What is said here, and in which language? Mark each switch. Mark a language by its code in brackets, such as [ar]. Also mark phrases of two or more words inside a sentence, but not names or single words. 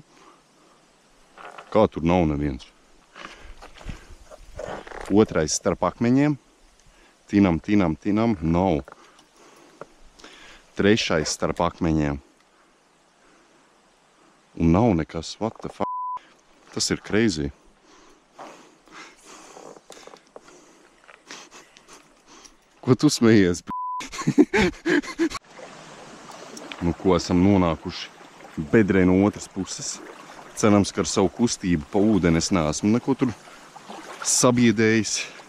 [lv] Kā tur nav neviens. Otrais starp akmeņiem. Tinam, nav. Trešais starp akmeņiem. Un nav nekas. [en] What the fuck? [lv] Tas ir crazy. Ko tu smejies, Nu, ko esam nonākuši bedrē no otras puses. Cerams, ka ar savu kustību pa ūdeni es neesmu neko tur sabiedējis.